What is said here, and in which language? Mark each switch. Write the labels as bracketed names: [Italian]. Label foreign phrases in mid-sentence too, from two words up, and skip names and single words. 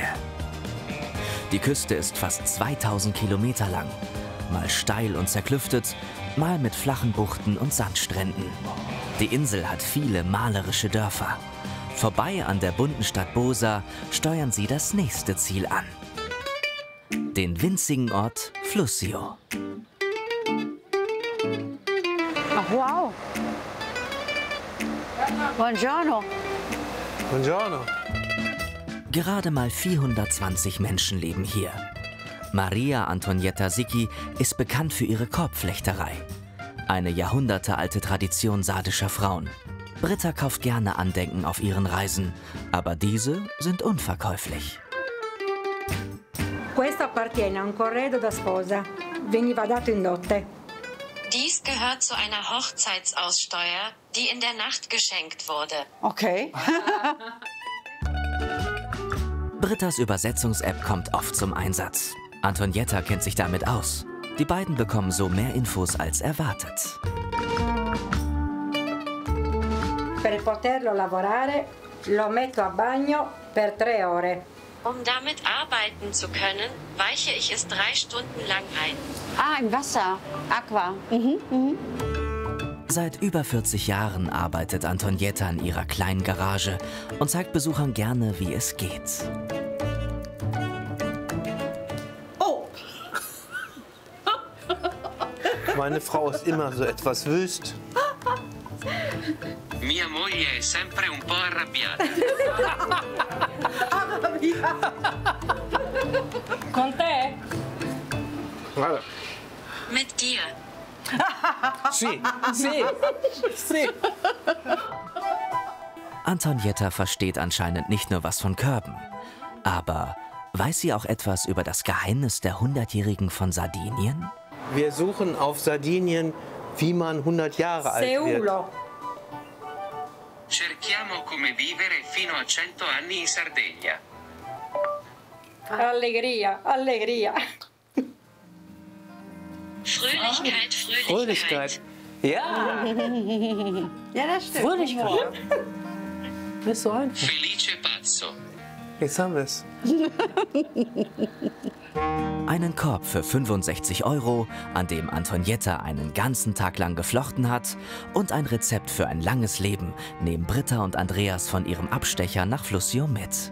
[German] Die Küste ist fast 2000 Kilometer lang, mal steil und zerklüftet, mal mit flachen Buchten und Sandstränden. Die Insel hat viele malerische Dörfer. Vorbei an der bunten Stadt Bosa steuern sie das nächste Ziel an. Den winzigen Ort Flussio. Ach, wow. [Italian] Buongiorno. Buongiorno. [German] Gerade mal 420 Menschen leben hier. Maria Antonietta Sicchi ist bekannt für ihre Korbflechterei. Eine jahrhundertealte Tradition sardischer Frauen. Britta kauft gerne Andenken auf ihren Reisen, aber diese sind unverkäuflich. [Italian] Questo appartiene a un corredo da sposa. Veniva dato in dote. [German] Dies gehört zu einer Hochzeitsaussteuer, die in der Nacht geschenkt wurde. Okay. Brittas Übersetzungs-App kommt oft zum Einsatz. Antonietta kennt sich damit aus. Die beiden bekommen so mehr Infos als erwartet. [Italian] Per poterlo lavorare, lo metto a bagno per 3 ore. [German] Um damit arbeiten zu können, weiche ich es 3 Stunden lang ein. Ah, im Wasser. Aqua. Seit über 40 Jahren arbeitet Antonietta in ihrer kleinen Garage und zeigt Besuchern gerne, wie es geht. Meine Frau ist immer so etwas wüst. [Italian] Mia moglie è sempre un po' arrabbiata. Con te? Guarda. [German] Mit dir. [Italian] Sì, sì, sì. [German] Antonietta versteht anscheinend nicht nur was von Körben. Aber weiß sie auch etwas über das Geheimnis der 100-Jährigen von Sardinien? Wir suchen auf Sardinien, wie man 100 Jahre alt wird. [Italian] Cerchiamo come vivere fino a 100 anni in Sardegna. Allegria, allegria. [German] Fröhlichkeit, Fröhlichkeit. Ja. Ja, das stimmt. Fröhlichkeit. Ist so einfach. [Italian] Felice pazzo. [German] Jetzt haben wir es. Einen Korb für 65 €, an dem Antonietta einen ganzen Tag lang geflochten hat, und ein Rezept für ein langes Leben nehmen Britta und Andreas von ihrem Abstecher nach Flussio mit.